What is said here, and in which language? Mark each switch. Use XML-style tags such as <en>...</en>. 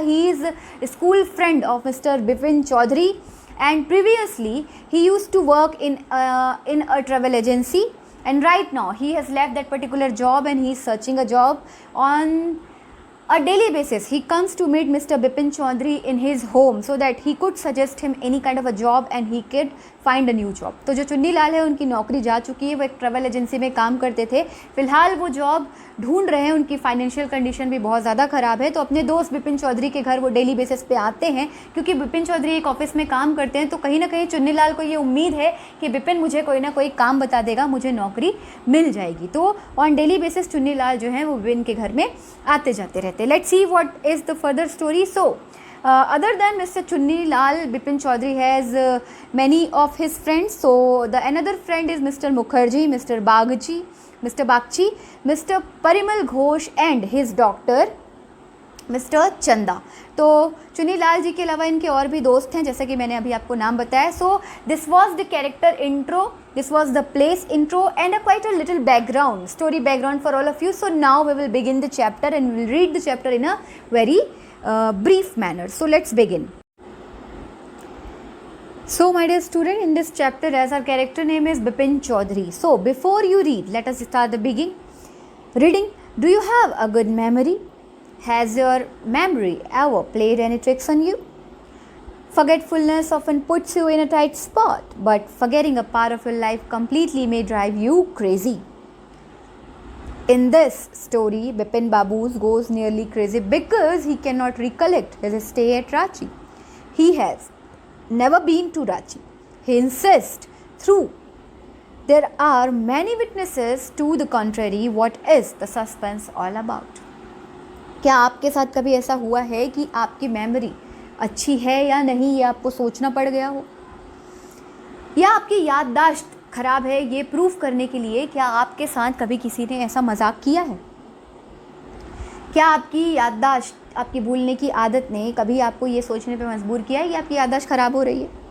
<en>He is a school friend of Mr. Bipin Chaudhary and previously he used to work in a travel agency, and right now he has left that particular job and he is searching a job. On a daily basis he comes to meet Mr. Bipin Chaudhary in his home so that he could suggest him any kind of a job and he could find a new job.</en> <hi>तो जो चुन्नी लाल है उनकी नौकरी जा चुकी है, वो एक ट्रैवल एजेंसी में काम करते थे. फिलहाल वो जॉब ढूंढ रहे हैं, उनकी फाइनेंशियल कंडीशन भी बहुत ज़्यादा ख़राब है. तो अपने दोस्त बिपिन चौधरी के घर वो डेली बेसिस पे आते हैं क्योंकि बिपिन चौधरी एक ऑफिस में काम करते हैं. तो कहीं ना कहीं चुन्नी लाल को ये उम्मीद है कि बिपिन मुझे कोई ना कोई काम बता देगा, मुझे नौकरी मिल जाएगी. तो</hi> <en>on daily basis</en> <hi>Chunni Lal जो है वो बिपिन के घर में आते जाते रहते.</hi> <en>Let's see what is the further story. So other than Mr. Chunni Lal, Bipin Chaudhary has many of his friends. So the another friend is Mr. Mukherjee, Mr. Bagchi, Mr. Parimal Ghosh and his doctor Mr. Chanda.</en> <hi>तो चुन्नी लाल जी के अलावा इनके और भी दोस्त हैं जैसे कि मैंने अभी आपको नाम बताया.</hi> <en>So this was the character intro, this was the place intro and a quite a little background, story background for all of you. So now we will begin the chapter and we will read the chapter in a very brief manner. So let's begin. So my dear student, in this chapter as our character name is Bipin Chaudhary. So before you read, let us start the reading. Do you have a good memory? Has your memory ever played any tricks on you? Forgetfulness often puts you in a tight spot, but forgetting a part of your life completely may drive you crazy. In this story, Bipin Babu goes nearly crazy because he cannot recollect his stay at Ranchi. He has never been to Ranchi. He insists through there are many witnesses to the contrary. What is the suspense all about?</en> <hi>क्या आपके साथ कभी ऐसा हुआ है कि आपकी memory अच्छी है या नहीं ये आपको सोचना पड़ गया हो, या आपकी याददाश्त ख़राब है ये प्रूव करने के लिए क्या आपके साथ कभी किसी ने ऐसा मजाक किया है? क्या आपकी याददाश्त, आपकी भूलने की आदत ने कभी आपको ये सोचने पे मजबूर किया है कि आपकी याददाश्त ख़राब हो रही है?</hi>